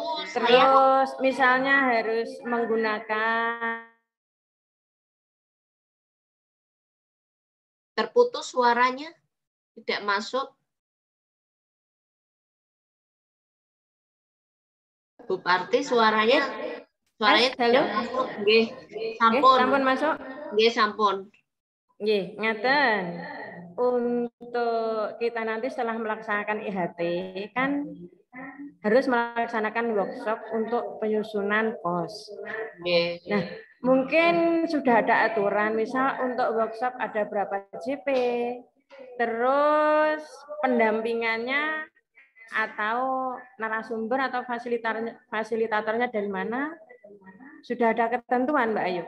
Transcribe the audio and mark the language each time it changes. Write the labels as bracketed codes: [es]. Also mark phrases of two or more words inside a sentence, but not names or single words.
[id] terus misalnya harus menggunakan. Terputus suaranya, tidak masuk. Bu Parti suaranya tidak masuk. [jv] Nggih, sampun. Sampun masuk? Nggih, sampun. Nggih, ngaten. [id] Untuk kita nanti setelah melaksanakan IHT kan harus melaksanakan workshop untuk penyusunan KOS. Nah, mungkin sudah ada aturan, misal untuk workshop ada berapa JP, terus pendampingannya atau narasumber atau fasilitatornya dari mana, sudah ada ketentuan Mbak Ayu?